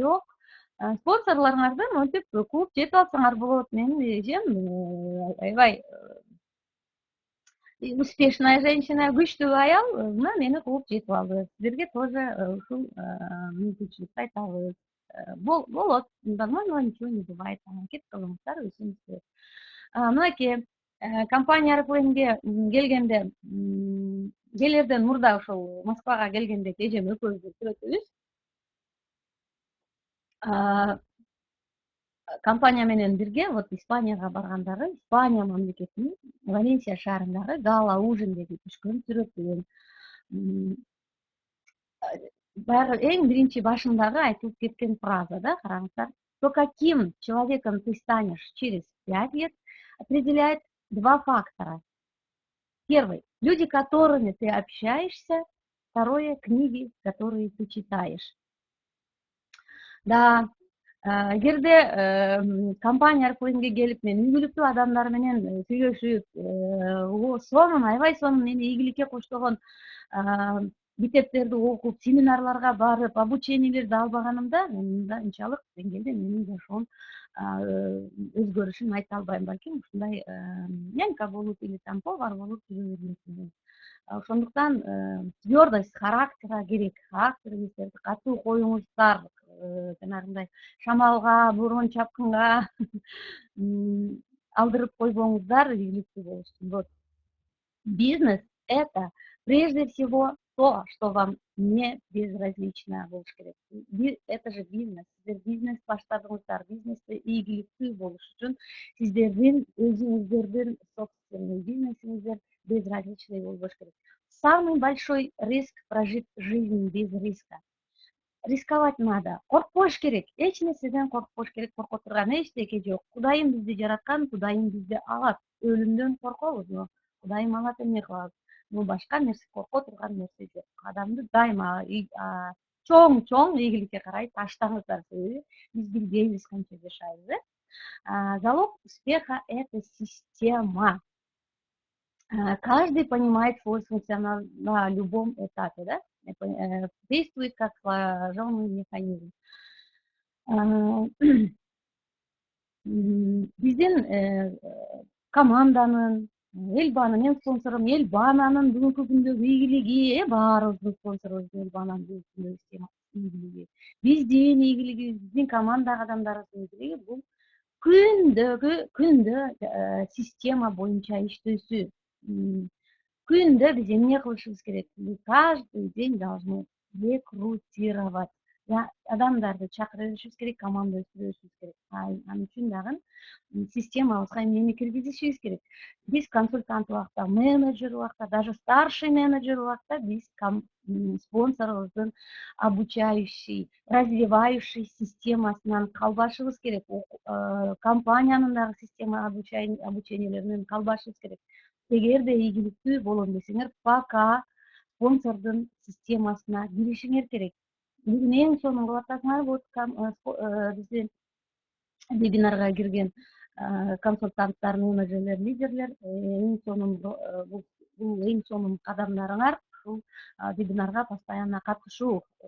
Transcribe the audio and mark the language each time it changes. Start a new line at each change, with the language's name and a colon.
Kyrgyz: Жок, спонсорлоруңарды монтип кууп жетип алсаңар болот. Менин эжем аябай
Russian: успешная женщина,
Kyrgyz: күчтүү аял мени кууп жетип алды. Сиздерге тоже ушул мүмкүнчүлүктү айтабыз.
Russian: Болот, нормально, ничего не бывает.
Kyrgyz: Аракет кылыңыздар, өзүңүз. Мынакей компания Арплейнге келгенде, келерден мурда ошол Москвага келгенде эжем экөөбүздүн сүрөтүбүз компания менен бирге вот Испанияга баргандагы, Испания мамлекетинин Валенсия шаарындагы гала ужиндеги түшкөн сүрөтү. Баягы эң биринчи башындагы айтылып кеткен фраза да, караңыздар.
Russian: То, каким человеком ты станешь через 5 лет, определяет 2 фактора. Первый – люди, которыми ты общаешься. Второе – книги, которые ты читаешь.
Kyrgyz: Да, эгерде компания Арплейнге келип, мен ийгиликтүү адамдар менен сүйлөшүп, аябай сонун мени ийгиликке коштогон китептерди окуп, семинарларга барып, обучениелерди албаганымда, мен мынчалык деңгээлде менин жашоом өзгөрүшүн айта албайм. Балким ушундай нянька болуп или там повар болуп жүрө бермекмин. Ошондуктан твёрдость характера керек. Характериңиздерди катуу коюңуздар, жанагындай шамалга, борон чапкынга алдырып койбоңуздар, ийгиликтүү болуш үчүн. Вот.
Russian: Бизнес – это прежде всего то, что вам не безразлично
Kyrgyz: болуш керек.
Russian: Это же бизнес.
Kyrgyz: Сиздер бизнес баштадыңыздар. Бизнесте ийгиликтүү болуш үчүн сиздердин өзүңүздөрдүн собственный бизнесиңиздер безразличный болбош керек.
Russian: Самый большой риск прожить жизнь без риска. Рисковать надо.
Kyrgyz: Коркпош керек. Эч нерседен коркпош керек. Корко турган эчтеке жок. Кудайым бизди жараткан, Кудайым бизди алат. Өлүмдөн коркобузбу? Кудайым алат, эмне кылабыз? Бул башка нерсе, корко турган нерсе жок. Адамды дайыма чоң ийгиликке карай таштаңыздар. Биз билбейбиз канча жашайбыз.
Russian: Залог успеха – это система. Каждый понимает свой функционал на любом этапе, да? действует как слаженный механизм.
Kyrgyz: Биздин команданын, Элбаны, мен спонсорум Элбананын бүгүнкү күндөгү ийгилиги, баарыбыздын спонсорубуз Элбананын бүгүнкү күндөгү ийгилиги, биздин ийгилигибиз, биздин командадагы адамдардын ийгилиги бул күндө система боюнча иштөөсү. Күндө биз эмне кылышыбыз керек?
Russian: Мы каждый день должны рекрутировать.
Kyrgyz: Адамдарды чакыра беришибиз керек, команда өстүрө беришибиз керек. Ал үчүн дагы системабызга эмнени киргизишибиз керек? Биз консультант убакта, менеджер убакта, даже старший менеджер убакта биз спонсорубуздун обучающий, развивающий системасынан калбашыбыз керек. Компаниянын дагы система обучениелеринен калбашыбыз керек. Эгерде ийгиликтүү болом десеңер, пока спонсордун системасына киришиңер керек. Бүгүн эң сонун кылып атасыңар, биздин вебинарга кирген консультанттар, менеджерлер, лидерлер, эң сонун бул эң сонун кадамдарыңар ушул вебинарга постоянно катышуу.